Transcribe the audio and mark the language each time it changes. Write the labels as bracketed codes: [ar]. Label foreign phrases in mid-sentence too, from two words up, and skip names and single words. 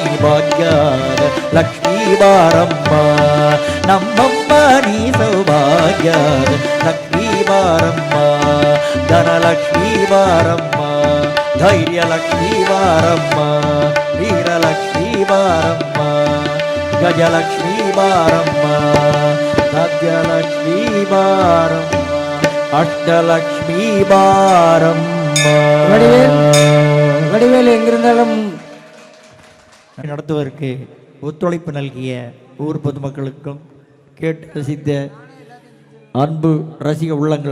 [kn] ಭಾಗ್ಯದ ಲಕ್ಷ್ಮೀ ಬಾರಮ್ಮ ನಮ್ಮಮ್ಮ ನೀ ಸೌಭಾಗ್ಯದ ಲಕ್ಷ್ಮೀ ಬಾರಮ್ಮ ಧನಲಕ್ಷ್ಮೀ ಬಾರಮ್ಮ ಧೈರ್ಯ ಲಕ್ಷ್ಮೀ ಬಾರಮ್ಮ ವೀರಲಕ್ಷ್ಮೀ ಬಾರಮ್ಮ ಗಜಲಕ್ಷ್ಮೀ ಬಾರಮ್ಮ ಸದ್ಯಲಕ್ಷ್ಮೀ ಬಾರಮ್ಮ ಅಷ್ಟಲಕ್ಷ್ಮೀ ಬಾರಮ್ಮ. [ta] வடிவேல் எங்கிருந்தாலும் நடத்துவதற்கு ஒத்துழைப்பு நல்கிய ஊர் பொதுமக்களுக்கும் கேட்டு ரசித்த அன்பு ரசிக உள்ளங்கள்